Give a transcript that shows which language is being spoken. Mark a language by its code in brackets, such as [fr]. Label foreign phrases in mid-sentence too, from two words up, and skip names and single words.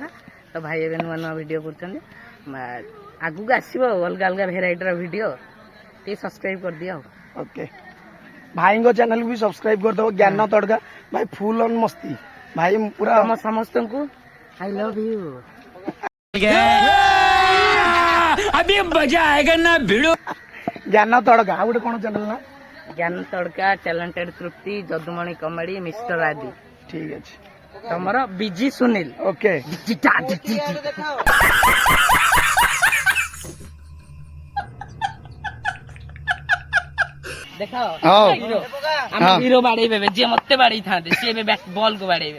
[or] ତ ଭାଇ ଏବେ ନୂଆ ନୂଆ ଭିଡ଼ିଓ କରୁଛନ୍ତି, ଆଗକୁ ଆସିବ ଅଲଗା ଅଲଗା ଭେରାଇଟିର ଭିଡ଼ିଓ, ଟିକେ ସବସ୍କ୍ରାଇବ୍ କରିଦିଅ ଆଉ। ଓକେ ଭାଇଙ୍କ ଚ୍ୟାନେଲ ବି ସବସ୍କ୍ରାଇବ୍ କରିଦେବ, ଜ୍ଞାନ ତଡ଼କା। ଭାଇ [en] full on [or] ମସ୍ତି, ଭାଇ ପୁରା ତମ ସମସ୍ତଙ୍କୁ [en] I love you. [hi] अभी मजा आएगा ना भिड़ो। [or] ଜ୍ଞାନ ତଡ଼କା। ଆଉ ଗୋଟେ କ'ଣ ଚ୍ୟାନେଲ ନା? ଜ୍ଞାନ ତଡ଼କା, ଟ୍ୟାଲେଣ୍ଟେଡ ତୃପ୍ତି, ଯଦୁମଣି କମେଡି, ମିଷ୍ଟର ଆଦି। ଠିକ ଅଛି। ତମର ବିଜି ସୁନିଲ। ଓକେ ଦେଖ ଆମ ହିରୋ ବାଡେଇବେ, ଯିଏ ମତେ ବାଡେଇଥାନ୍ତେ ସିଏ ଏବେ ବଲ୍ କୁ ବାଡେଇବେ।